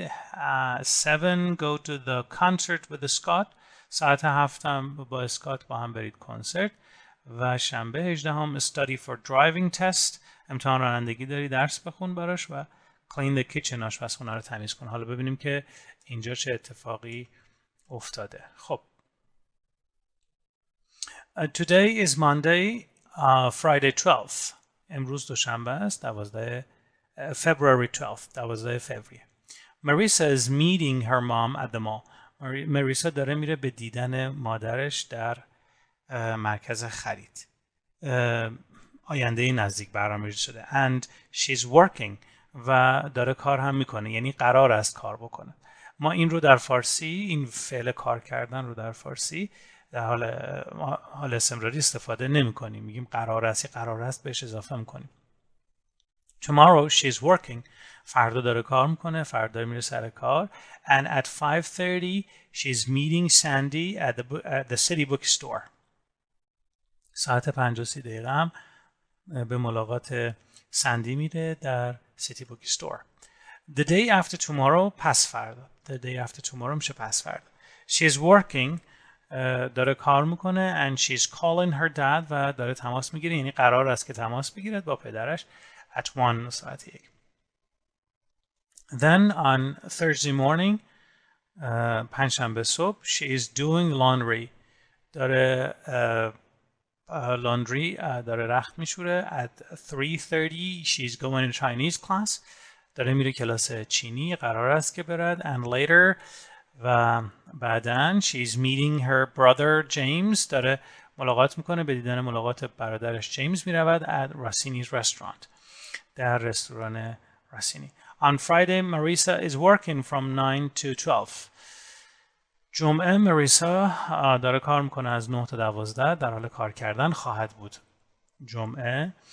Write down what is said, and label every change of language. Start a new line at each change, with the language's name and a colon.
Persian: 7
English: go to the concert with Scott،
Persian: ساعت 7 با اسکات با هم برید کنسرت. و شنبه 18
English: study for driving test،
Persian: امتحان رانندگی داری درس بخون براش. و
English: clean the kitchen،
Persian: آشپزخونه رو تمیز کن. حالا ببینیم که اینجا چه اتفاقی افتاده.
English: خب today is Monday, Friday 12th،
Persian: امروز دوشنبه است،
English: February 12th،
Persian: 12 فوریه.
English: Marisa is meeting her mom at the mall.
Persian: مریسا داره میره به دیدن مادرش در مرکز خرید. آینده نزدیک برنامه‌ریزی شده.
English: And she's working،
Persian: و داره کار هم میکنه، یعنی قرار است کار بکنه. ما این رو در فارسی، این فعل کار کردن رو در فارسی در حال استمراری استفاده نمی کنیم. میگیم قرار است بهش اضافه میکنیم.
English: Tomorrow she's working،
Persian: فردا داره کار میکنه، فردا داره میره سر کار.
English: And at 5:30 she's meeting Sandy at the city bookstore.
Persian: ساعت 5:30 هم به ملاقات سندی میره در سیتی بوک استور.
English: The day after tomorrow،
Persian: پس فردا.
English: The day after tomorrow
Persian: میشه پس فردا.
English: She's working،
Persian: داره کار میکنه.
English: And she's calling her dad،
Persian: و داره تماس میگیره، یعنی قرار است که تماس بگیرد با پدرش
English: at 1
Persian: ساعت 1.
English: Then on Thursday morning،
Persian: پنجشنبه صبح،
English: she is doing laundry، داره laundry
Persian: داره رخت میشوره.
English: At 3:30 she's going to Chinese class،
Persian: داره میره کلاس چینی، قرار است که برد.
English: And later،
Persian: و بعداً
English: she's meeting her brother James،
Persian: داره ملاقات میکنه، به دیدن ملاقات برادرش جیمز میرود.
English: At Rossini's restaurant،
Persian: در رستوران راسینی.
English: On Friday Marisa is working from 9 to 12.
Persian: جمعه مریسا داره کار میکنه از 9 تا 12، در حال کار کردن خواهد بود جمعه.